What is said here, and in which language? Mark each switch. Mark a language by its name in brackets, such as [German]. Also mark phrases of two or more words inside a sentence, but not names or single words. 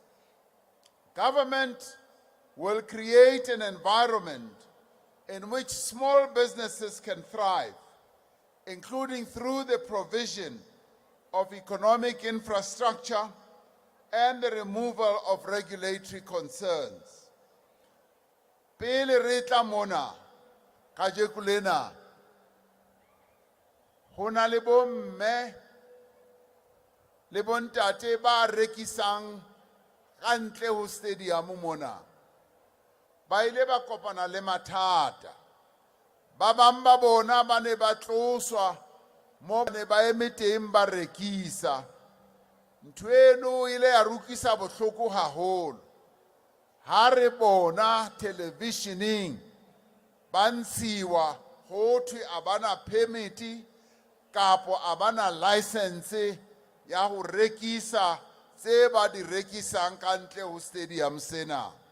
[English] Government will create an environment in which small businesses can thrive, including through the provision of economic infrastructure and the removal of regulatory concerns. [Southern Sotho] Pele re tla mona kajeko lena ho na le bomme le bontate ba rekisang kantle ho stadium mona ba ile ba kopana le mathata ba bang ba bona ba ne ba tloswa mo ne ba emeteng ba rekisa ntho eno ile ya rukisa bohloko haholo ha re bona televisioning ba ntshiwa ho thwe abana permit kapo abana license ya ho rekisa tse ba di rekisang kantle ho stadium sena.